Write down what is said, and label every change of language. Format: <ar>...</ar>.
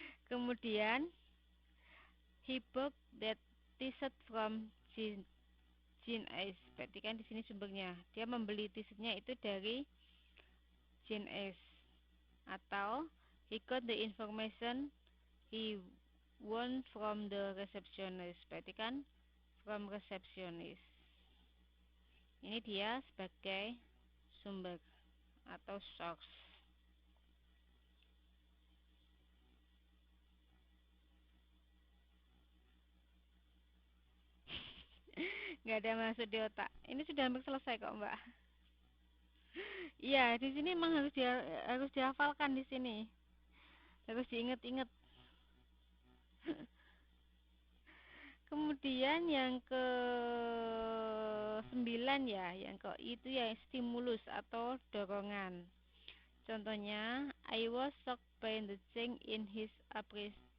<en>Kemudian he bought that t-shirt from Jean S.</en> <id>Berarti kan di sini sumbernya. Dia membeli t-shirtnya itu dari Jean S.</id> <en>Atau he got the information he want from the receptionist.</en> <id>Berarti kan</id> <en>from receptionist.</en> <id>Ini dia sebagai sumber atau source. Nggak ada masuk di otak. Ini sudah hampir selesai kok, Mbak. Iya, di sini memang harus dihafalkan di sini. Harus diingat-ingat. Kemudian yang ke-9 ya, yang ke itu ya stimulus atau dorongan.</id> <en>Contohnya, I was shocked by the change in his appearance.</en>